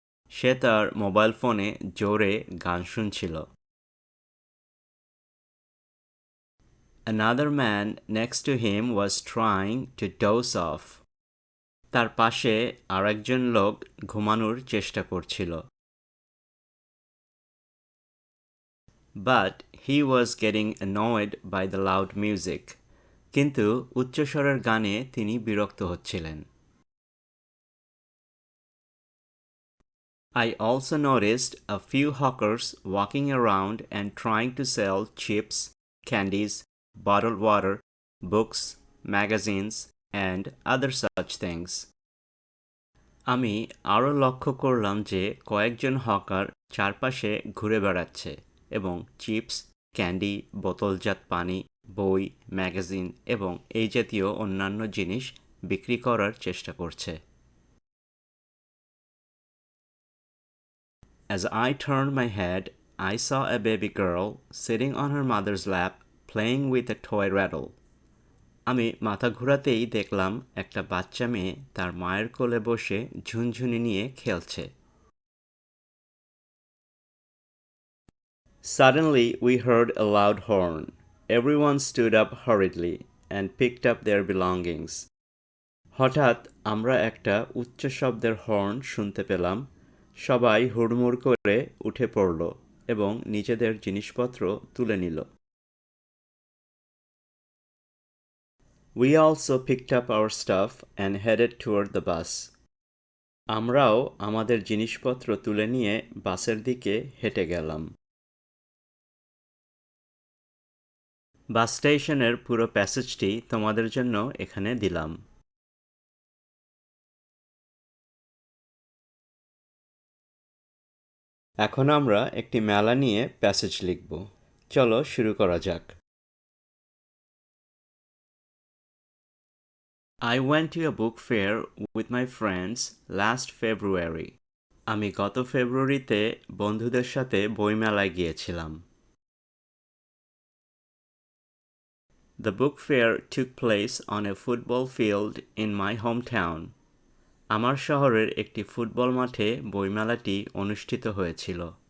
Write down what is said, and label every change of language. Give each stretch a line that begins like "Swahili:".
Bangla: সে তার মোবাইল ফোনে জোরে গান শুনছিল।
English: Another man next to him was trying to doze off.
Bangla: তার পাশে আরেকজন লোক ঘুমানোর চেষ্টা করছিল।
English: But he was getting annoyed by the loud music.
Bangla: কিন্তু উচ্চস্বরের গানে তিনি বিরক্ত হচ্ছিলেন।
English: I also noticed a few hawkers walking around and trying to sell chips, candies, bottled water, books, magazines, and other such things.
Bangla: আমি আরও লক্ষ্য করলাম যে কয়েকজন হকার চারপাশে ঘুরে বেড়াচ্ছে এবং চিপস, ক্যান্ডি, বোতলজাত পানি, বই, ম্যাগাজিন এবং এই জাতীয় অন্যান্য জিনিস বিক্রি করার চেষ্টা করছে।
English: As I turned my head, I saw a baby girl sitting on her mother's lap playing with a toy rattle.
Bangla: আমি মাথা ঘোরাতেই দেখলাম একটা বাচ্চা মেয়ে তার মায়ের কোলে বসে ঝুনঝুনি নিয়ে খেলছে।
English: Suddenly we heard a loud horn. Everyone stood up hurriedly and picked up their belongings.
Bangla: হঠাৎ আমরা একটা উচ্চ শব্দের হর্ন শুনতে পেলাম। সবাই হুড়মুড় করে উঠে পড়ল এবং নিজেদের জিনিসপত্র তুলে নিল।
English: We also picked up our stuff and headed toward the bus.
Bangla: আমরাও আমাদের জিনিসপত্র তুলে নিয়ে বাসের দিকে হেঁটে গেলাম। বাস স্টেশনের পুরো প্যাসেজটি তোমাদের জন্য এখানে দিলাম। এখন আমরা একটি মেলা নিয়ে প্যাসেজ লিখব। চলো শুরু করা যাক।
English: I went to a book fair with my friends last February.
Bangla: আমি গত ফেব্রুয়ারিতে বন্ধুদের সাথে বইমেলায় গিয়েছিলাম।
English: The book fair took place on a football field in my hometown.
Bangla: আমার শহরের একটি ফুটবল মাঠে বইমেলাটি অনুষ্ঠিত হয়েছিল।